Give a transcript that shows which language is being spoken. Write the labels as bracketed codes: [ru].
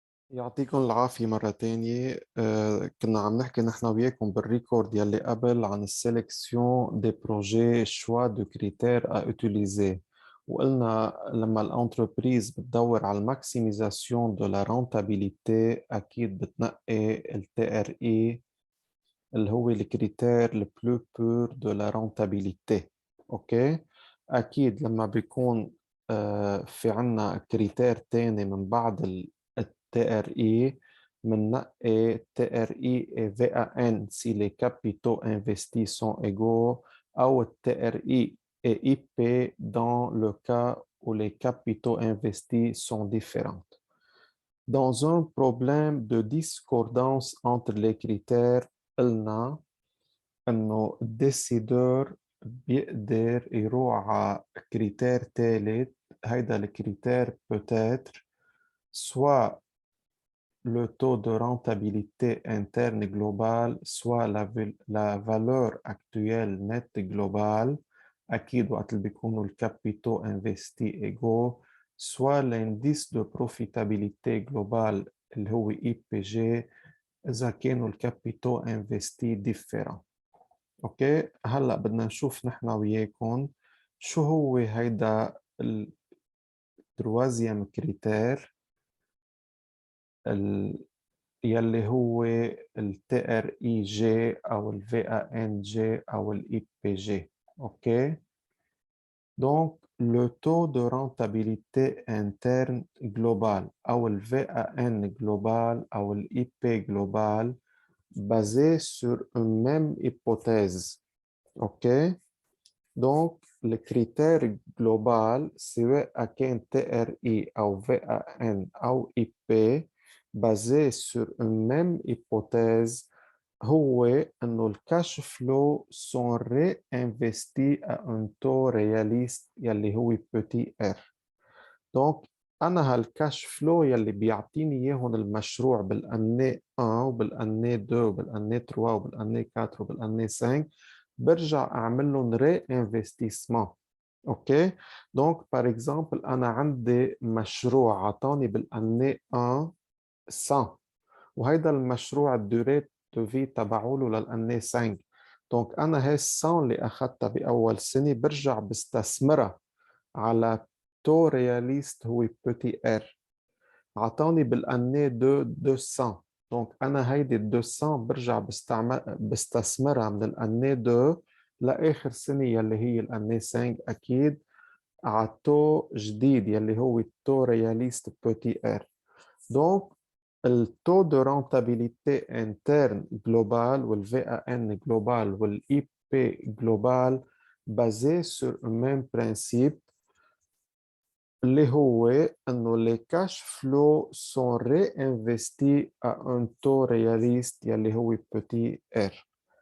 [ar] يعطيكم العافية مرة تانية. كنا عم نحكي نحن وياكم بالريكورد يلي قبل عن السيلكسيون دي بروجي شوا دو كريتير ا utiliser. وقلنا لما الانتربريز بتدور على الماكسيميزاسيون دو لا رونتابيليتي أكيد بتنقي التي ار اي اللي هو الكريتير البلو بور دو لا رونتابيليتي. اوكي، أكيد لما بيكون في عنا كريتير تاني من بعد [fr] TRI مننقي TRI et VAN si les capitaux investis sont égaux أو TRI et IP dans le cas où les capitaux investis sont différents. Dans un problème de discordance entre les critères, [ar] قلنا إنه الديسيدور بيقدر يروح على كريتير ثالث. هيدا الكريتير [fr] peut-être soit le taux de rentabilité interne globale, soit la valeur actuelle nette globale, [ar] أكيد وقت اللي بيكونوا [fr] الكابيتaux investis égaux, soit l'indice de profitabilité globale [ar] اللي هو IPG إذا كانوا [fr] الكابيتaux investis différents. [ar] أوكي، هلأ بدنا نشوف نحن وياكم شو هو هيدا التروازيام كريتير يلي هو ال TRIG أو ال VANG أو ال IPG. [en] OK? [fr] Donc, le taux de rentabilité interne global أو ال VAN global أو ال IP global basé sur une même hypothèse. OK? Donc, le critère global سواء كان TRI أو VAN أو IP basé sur une même hypothèse [ar] هو إنه الكاش فلو [fr] sont réinvestis à un taux réaliste يلي هو petit r. [ar] Donc أنا هالكاش فلو يلي بيعطيني إياهم المشروع بالأني 1 وبالأني 2 وبالأني 3 وبالأني 4 وبالأني 5 برجع أعمل لهم réinvestissement. أوكي؟ دونك par exemple أنا عندي مشروع عطاني بالأني 1 100 وهيدا المشروع الدوري دو في تبعوله للأني 5. دونك أنا هاي 100 اللي أخذتها بأول سنة برجع بستثمرها على تو رياليست هو بوتي ار. عطاني بالأني 200. دونك أنا هيدي 200 برجع بستثمرها من الأني 2 لآخر سنة يلي هي الأني 5 أكيد على تو جديد يلي هو التو رياليست بوتي ار. [fr] دونك le taux de rentabilité interne global ou le VAN global ou le IP global basé sur le même principe [ar] اللي هو انه [fr] les cash flows sont réinvestis à un taux réaliste يلي هو petit r.